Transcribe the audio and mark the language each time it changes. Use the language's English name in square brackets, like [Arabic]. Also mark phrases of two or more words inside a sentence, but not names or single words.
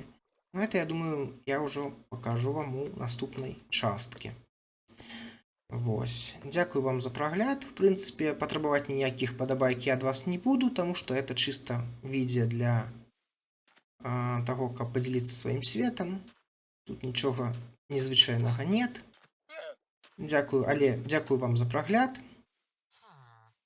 [Russian] Но это, я думаю, я уже покажу вам у [Belarusian] наступной частке. Вось. Дзякую вам за прагляд. В прынцыпе, патрабаваць ніякіх падабайкі ад вас не буду, таму што это чыста відео для таго, каб падзяліцца сваім светам. Тут нічога незвычайнага нет. Дзякую, але дзякую вам за прагляд.